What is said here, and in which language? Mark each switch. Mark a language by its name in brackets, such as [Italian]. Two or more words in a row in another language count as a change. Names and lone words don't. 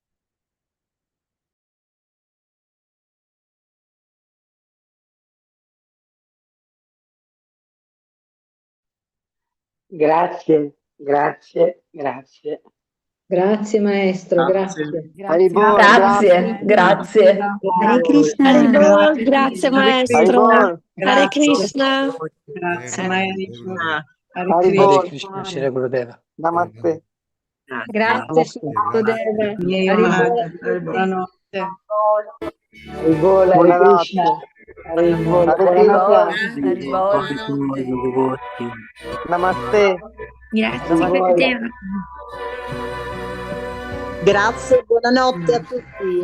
[Italian] Grazie, grazie, grazie. Grazie maestro, Grazie. grazie. Haribol, Grazie, grazie. [Sanskrit] Hare Krishna, [Italian] Haribol, grazie maestro. Haribol, [Sanskrit] Hare Krishna. [Italian] Grazie Hare maestro. Krishna. Hare Haribol, Krishna. Shri Gurudeva. Namaste. Grazie Sudeva. Miei amati, buonanotte. [Sanskrit] Haribol, Hare Krishna. Haribol, [Italian] Haribol, buonanotte. Haribol. Buonanotte. Namaste. grazie Haribol. Gurudeva. Grazie, buonanotte a tutti.